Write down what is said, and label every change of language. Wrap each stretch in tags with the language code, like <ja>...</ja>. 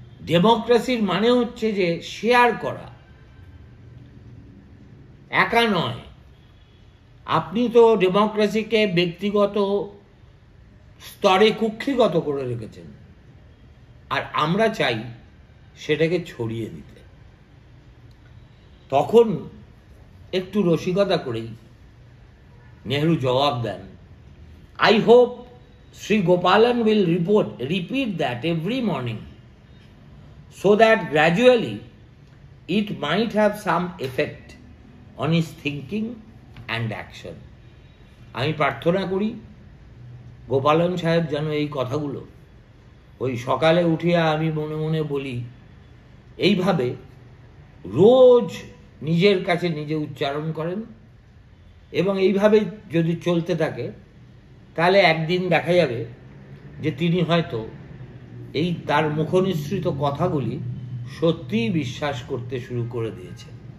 <bn>ডেমোক্রেসির মানে হচ্ছে যে শেয়ার করা, একা নয়। আপনি তো ডেমোক্রেসিকে ব্যক্তিগত স্তরে কুক্ষিগত করে রেখেছেন, আর আমরা চাই সেটাকে ছড়িয়ে দিতে। তখন একটু রসিকতা করেই নেহরু জবাব দেন,</bn> <en>I hope Sri Gopalan will repeat that every morning so that gradually it might have some effect on his thinking and action.</en> <bn>আমি প্রার্থনা করি গোপালন সাহেব যেন এই কথাগুলো ওই সকালে উঠিয়া আমি মনে মনে বলি এইভাবে রোজ নিজের কাছে নিজে উচ্চারণ করেন, এবং এইভাবে যদি চলতে থাকে তাহলে একদিন দেখা যাবে যে তিনি হয়তো এই তার মুখনিসৃত কথাগুলি সত্যিই বিশ্বাস করতে শুরু করে দিয়েছেন।</bn>